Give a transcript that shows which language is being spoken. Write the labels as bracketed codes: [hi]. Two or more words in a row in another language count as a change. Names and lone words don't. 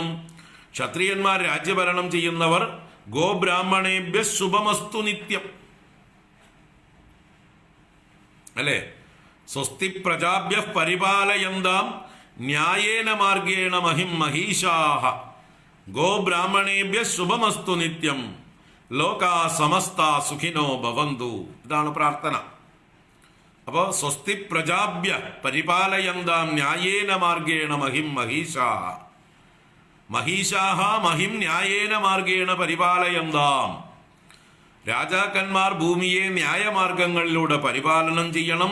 [ml] ക്ഷത്രിയന്മാർ രാജ്യഭരണം ചെയ്യുന്നവർ [sa] ഗോബ്രാഹ്മണേഭ്യ ശുഭമസ്തു നിത്യം, [ml] അല്ലേ? [sa] സ്വസ്തി പ്രജാഭ്യ പരിപാലയന്താം ന്യായേന മാർഗേണ മഹിം മഹീഷാഹ ഗോബ്രാഹ്മണേഭ്യ ശുഭമസ്തു നിത്യം ലോകാ സമസ്ത സുഖിനോ ഭവന്തു. [ml] ഇതാണ് പ്രാർത്ഥന. [sa] അപ്പോൾ സ്വസ്തി പ്രജാഭ്യ പരിപാലയന്താം ന്യായേന മാർഗേണ മഹിം മഹീഷാഹ, മഹീഷാഹ മഹിം ന്യായേന മാർഗേണ പരിപാലയന്താം. [ml] രാജാക്കന്മാർ ഭൂമിയെ ന്യായമാർഗങ്ങളിലൂടെ പരിപാലനം ചെയ്യണം.